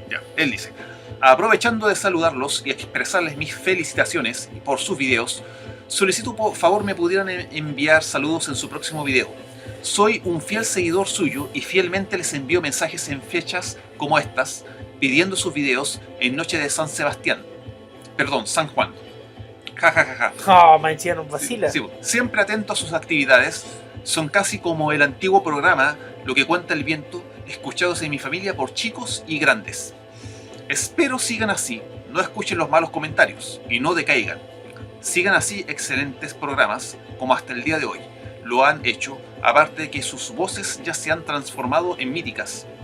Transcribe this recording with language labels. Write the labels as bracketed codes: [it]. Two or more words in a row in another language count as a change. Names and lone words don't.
[es] Ya, él dice: aprovechando de saludarlos y expresarles mis felicitaciones por sus videos, solicito por favor me pudieran enviar saludos en su próximo video. Soy un fiel seguidor suyo y fielmente les envío mensajes en fechas como estas, pidiendo sus videos en Noche de San Sebastián. Perdón, San Juan. Ja, ja, ja, ja. [en] Oh, man, [es] nos vacila. Sí, siempre atento a sus actividades. Son casi como el antiguo programa Lo que cuenta el viento, escuchados en mi familia por chicos y grandes. Espero sigan así, no escuchen los malos comentarios y no decaigan. Sigan así excelentes programas como hasta el día de hoy lo han hecho, aparte de que sus voces ya se han transformado en míticas.